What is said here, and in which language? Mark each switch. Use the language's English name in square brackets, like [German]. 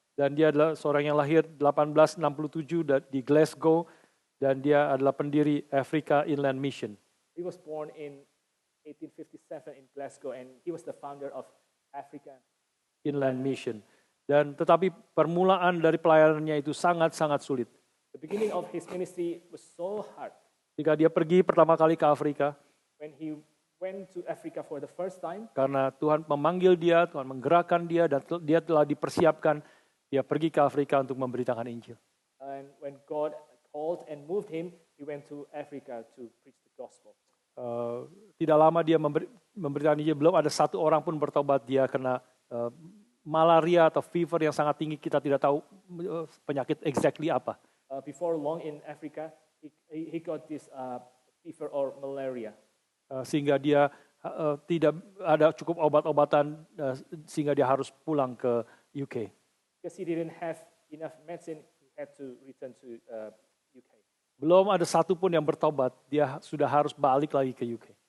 [Indonesian] Dan dia adalah seorang yang lahir 1867 di Glasgow. Dan dia adalah pendiri Africa Inland Mission. [English] He was born in 1857 in Glasgow and he was the founder of Africa [Indonesian] Inland Mission. Dan tetapi permulaan dari pelayanannya itu sangat-sangat sulit. [English] The beginning of his ministry was so hard. [Indonesian] Ketika dia pergi pertama kali ke Afrika, [English] When he went to Africa for the first time, [Indonesian] karena Tuhan memanggil dia, Tuhan menggerakkan dia, dan dia telah dipersiapkan, dia pergi ke Afrika untuk memberitakan Injil. [English] and when God called and moved him, he went to Africa to preach the gospel. [Indonesian] Tidak lama dia memberitakan Injil, belum ada satu orang pun bertobat. Dia kena malaria atau fever yang sangat tinggi, kita tidak tahu penyakit [English] exactly [Indonesian] apa. [English] Before long in Africa, he got this fever or malaria. [Indonesian] Sehingga dia tidak ada cukup obat-obatan sehingga dia harus pulang ke UK. [English] Because he didn't have enough medicine, he had to return to UK. [Indonesian] Belum ada satu pun yang bertobat, dia sudah harus balik lagi ke UK.